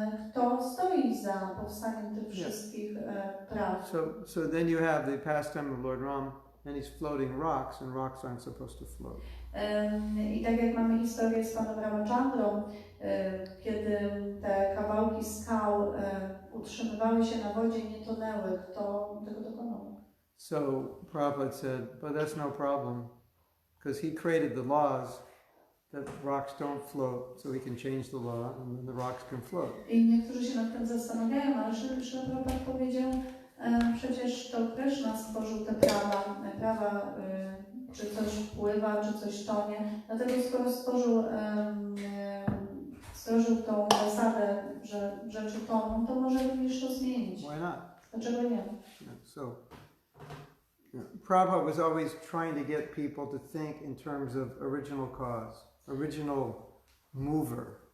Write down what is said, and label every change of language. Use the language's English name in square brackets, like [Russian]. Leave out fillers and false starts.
[Polish] Kto stoi za powstaniem tych wszystkich praw? [English] So then you have the pastime of Lord Ram, and he's floating rocks, and rocks aren't supposed to float. [Polish] I tak jak mamy historię z panem Ramachandrą, kiedy te kawałki skał utrzymywały się na wodzie, nie tonęły, kto tego dokonał? [English] So Prabhupada said, but that's no problem, because he created the laws that rocks don't float, so he can change the law, and then the rocks can float. [Polish] I niektórzy się nad tym zastanawiają, ale Srila Prabhupada powiedział, przecież to Krishna stworzył te prawa, czy coś pływa, czy coś tonie. Dlatego skoro stworzył tą zasadę, że rzeczy toną, to może również to zmienić. [English] Why not? [Polish] Dlaczego nie? [English] So Prabhupada was always trying to get people to think in terms of original cause, original mover.